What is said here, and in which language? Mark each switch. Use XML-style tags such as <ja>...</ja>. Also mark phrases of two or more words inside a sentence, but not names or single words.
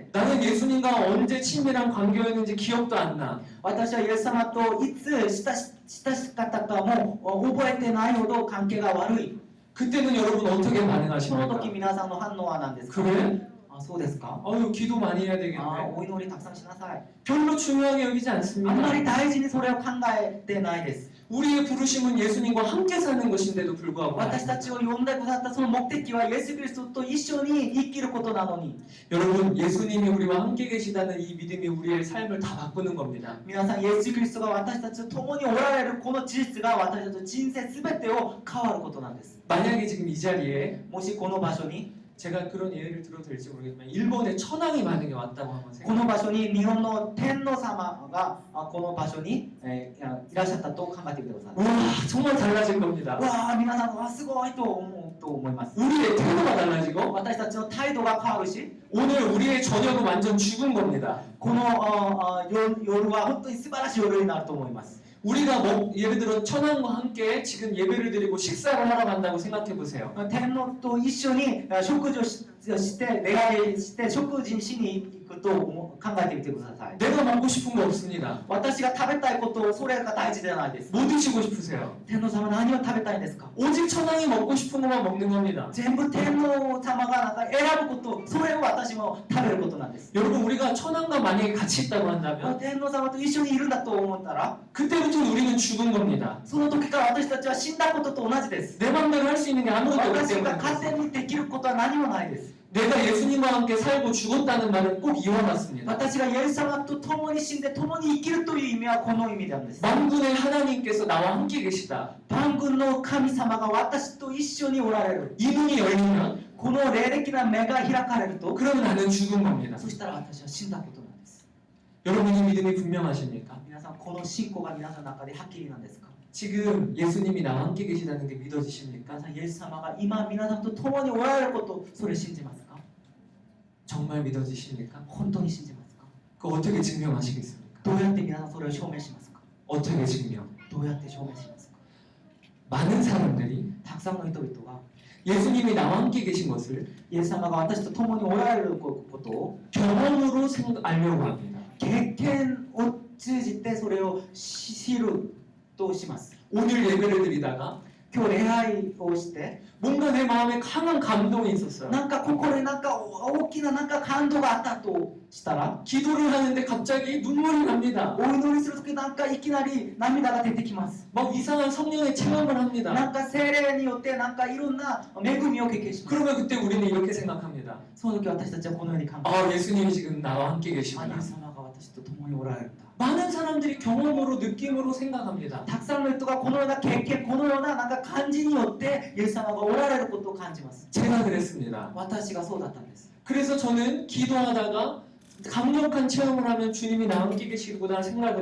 <ko>나는 예수님과 언제 친밀한 관계였는지 기억도 안 나.</ko> <ja>私はイエス様といつ親しかったかも覚えてないほど関係が悪い。</ja> <ko>그때는 여러분 어떻게</ko> <ja>その</ja> <ko>반응하십니까?</ko> <ja>時皆さんの反応は何ですか？</ja> <ko>그래?</ko> <ja>そうですか？</ja> <ko>아유 기도 많이 해야</ko> <ja>お</ja> <ko>되겠네.</ko> <ja>祈りたくさんしなさい。</ja> <ko>별로 중요하게 여기지</ko> <ja>あんま</ja> <ko>않습니다.</ko> <ja>り大事にそれを考えてないです。</ja> <ko>우리의 부르심은 예수님과 함께 사는 것인데도 불구하고</ko> <ja>私たちを呼んでくださったその目的はイエス・キリストと一緒に生きることなのに、</ja> <ko>여러분 예수님이 우리와 함께 계시다는 이 믿음이 우리의 삶을 다 바꾸는 겁니다.</ko> <ja>皆さんイエス・キリストが私たちと共におられるこの事実が私たちの人生すべてを変わることなんです。</ja> <ko>만약에 지금 이 자리에</ko> <ja>もしこの場所に</ja> <ko>제가 그런 예를 들어도 될지 모르겠지만 일본의 천황이 만약에 왔다고 한번</ko> <ja>こ</ja> <ko>생각해</ko> <ja>の場所に日本の天皇様がこの場所にいらっしゃったと考えてみてください。</ja> <ko>와 정말 달라질 겁니다.</ko> <ja>わあ皆さんわあすごいと思います。</ja> <ko>우리의 태도가 달라지고</ko> <ja>私たちの態度が変わるし、</ja> <ko>오늘 우리의 저녁은 완전 죽은 겁니다.</ko> <ja>この夜は本当に素晴らしい夜になると思います。</ja> <ko>우리가 예를 들어 천황과 함께 지금 예배를 드리고 식사를 하러 간다고 생각해 보세요.</ko> <ja>天皇と一緒に食事をして礼拝して食事しに行くと考えてみてください。</ja> <ko>내가 먹고 싶은 거 없습니다.</ko> <ja>私が食べたいことそれが大事じゃないです。</ja> <ko>뭐 드시고 싶으세요?</ko> <ja>天皇様何を食べたいんですか？</ja> <ko>오직 천황이 먹고 싶은 것만 먹는 겁니다.</ko> <ja>全部天皇様がなんか選ぶことそれを私も食べることなんです。</ja> <ko>여러분 우리가 천황과 만약에 같이 있다고 한다면</ko> <ja>天皇様と一緒にいるんだと思ったら</ja> <ko>그때부터 우리는 죽은 겁니다.</ko> <ja>その時から私たちは死んだことと同じです。</ja> <ko>내 맘대로 할 수 있는 게 아무것도 없기</ko> <ja>私が</ja> <ko>때문에</ko> <ja>勝手にできることは何もないです。</ja> <ko>내가 예수님과 함께 살고 죽었다는 말은 꼭 이와같습니다.</ko> <ja>私がイエス様と共に死んで共に生きるという意味はこの意味なんです。</ja> <ko>만군의 하나님께서 나와 함께 계시다.</ko> <ja>万軍の神様が私と一緒におられる。</ja> <ko>이 눈이 열리면</ko> <ja>この霊的な目が開かれると、</ja> <ko>그러면 나는 죽은 겁니다.</ko> <ja>そしたら私は死んだことなんです。</ja> <ko>여러분이 믿음이 분명하십니까?</ko> <ja>皆さんこの信仰が皆さんの中ではっきりなんですか？</ja> <ko>지금 예수님이 나와 함께 계시다는 게 믿어지십니까?</ko> <ja>皆さんイエス様が今皆さんと共におられることそれ信じますか</ja> <ko>정말 믿어지십니까?</ko> <ja>本当に信じますか</ja> <ko>그 어떻게 증명하시겠습니까?</ko> <ja>どうやって皆さんそれを証明しますか</ja> <ko>어떻게 증명?</ko> <ja>どうやって証明しますか</ja> <ko>많은 사람들이</ko> <ja>たくさんの人々が</ja> <ko>예수님이 나와 함께 계신 것을</ko> <ja>イエス様が私と共におられることを</ja> <ko>경험으로 알려고 합니다.</ko> <ja>経験を通じてそれを知るとします</ja> <ko>오늘 예배를 드리다가</ko> <ja>今日礼拝をして</ja> <ko>뭔가 내 ma음에 강한 감동이 있었어요.</ko> <ja>なんか心になんか大きななんか感動があったとしたら</ja> <ko>기도를 하는데 갑자기 눈물이 납니다.</ko> <ja>お祈りするときなんかいきなり涙が出てきます</ja> <ko>막 이상한 성령의 체험을</ko> <ja>な</ja> <ko>합니다.</ko> <ja>んか精霊によってなんかいろんな恵みを経験します</ja> <ko>그러면 그때 우리는 이렇게 생각합니다.</ko> <ja>その時私たちはこのように考え</ja> <ko>아, 예수님이 지금 나와 함께</ko> <ja>あイ</ja> <ko>계시구나.</ko> <ja>エス様が私と共におられるんだ</ja> <ko>많은 사람들이 경험으로 느낌으로 생각합니다.</ko> <ja>たくさんの人がこのような経験このようななんか感じによってイエス様がおられることを感じます</ja> <ko>제가 그랬습니다.</ko> <ja>私がそうだったんです</ja> <ko>그래서 저는 기도하다가 강력한 체험을 하면 주님이 나와 함께 계시구나 생각을</ko>